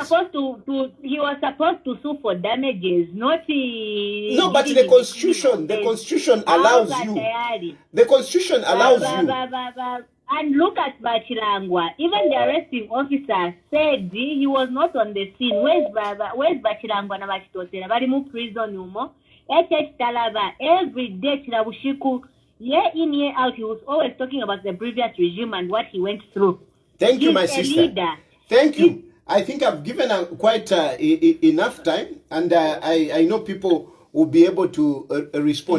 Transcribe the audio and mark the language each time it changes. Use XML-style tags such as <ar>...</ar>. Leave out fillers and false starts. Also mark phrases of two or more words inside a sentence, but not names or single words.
<en>He was supposed to sue for damages, not no, but the Constitution allows you. The Constitution allows you. And look at Bachilangwa. Even the arresting officer said he was not on the scene.</en> <bem>Where's Bachilangwa na Bachitotela? Bari mu prison umo.</bem> <en>HH Talaba every day Chilabushiku, year in year out, he was always talking about the previous regime and what he went through. Thank you, my sister. Thank you. I think I've given quite enough time, and I know people will be able to respond.</en>